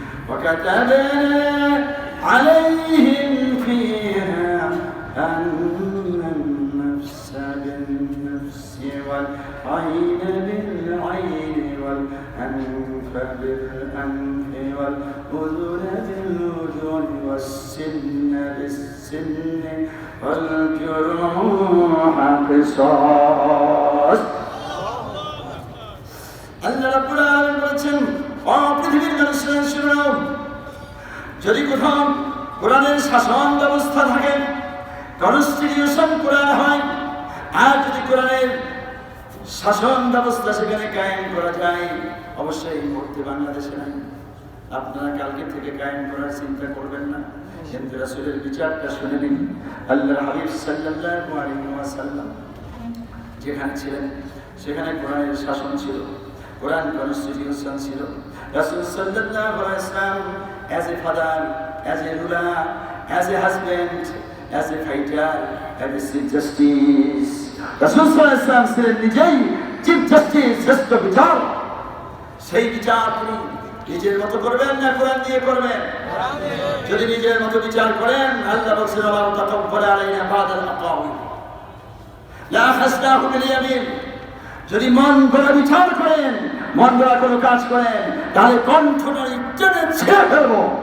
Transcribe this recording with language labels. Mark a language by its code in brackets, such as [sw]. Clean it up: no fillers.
[ar] وكتبنا عليهم فيها أن النفس بالنفس والعين بالعين والأنف بالأنف والأذن بالأذن والسن بالسن والجروح قصاص। [bn] আল্লাহ রাব্বুল আলামিন বলেছেন, ও পৃথিবীর মানুষরা শুনো, যদি কোথাও কোরআনের শাসন ব্যবস্থা থাকে, কনস্টিটিউশন কোরআন হয়, আর যদি কোরআনের শাসন ব্যবস্থা সেখানে কায়েম করা যায়, অবশ্যই এই মুহূর্তে বাংলাদেশে নাই। আপনারা কালকে থেকে কায়েম করার চিন্তা করবেন না, কিন্তু রাসূলের বিচারটা শুনে নিন। আল্লাহর হাবিব সাল্লাল্লাহু আলাইহি ওয়াসাল্লাম যেখানে ছিলেন সেখানে কোরআনের শাসন ছিল, কোরআন কনস্টিটিউশন ছিল। রাসূল সাল্লাল্লাহু আলাইহি ওয়াসাল্লাম [en] as a father, as a ruler, as a husband, as a fighter, as a chief justice, [bn] রাসূল সাল্লাল্লাহু আলাইহি ওয়াসাল্লাম ছিলেন নিজেই চিফ জাস্টিস, শ্রেষ্ঠ বিচারক। সেই বিচার তিনি নিজের মতো করবেন না কোরআন দিয়ে করবেন? যদি নিজের মতো বিচার করেন, আল্লাহ বলেছেন, ওয়া তাকাব্বালা আলাইনা বাদাল আকাওয়াম লা খাসনাহু বিল ইয়ামিন। যদি মন গড়া বিচার করেন, মন গড়া কোনো কাজ করেন, তাহলে কণ্ঠনালী টেনে ছেড়ে ফেলবো।